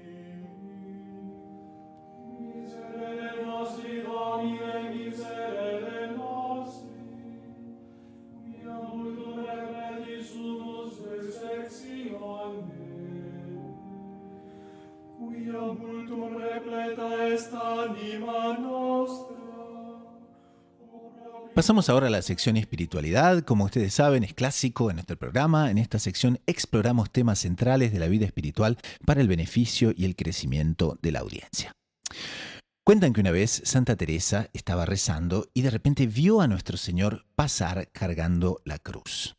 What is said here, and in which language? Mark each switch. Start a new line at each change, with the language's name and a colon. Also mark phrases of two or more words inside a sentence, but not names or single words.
Latin: Miserere nostri, Domine, miserere nostri, quia multum repleti sumus vexatione, quia multum repleta est anima nostra.
Spanish: Pasamos ahora a la sección espiritualidad. Como ustedes saben, es clásico en nuestro programa. En esta sección exploramos temas centrales de la vida espiritual para el beneficio y el crecimiento de la audiencia. Cuentan que una vez Santa Teresa estaba rezando y de repente vio a nuestro Señor pasar cargando la cruz.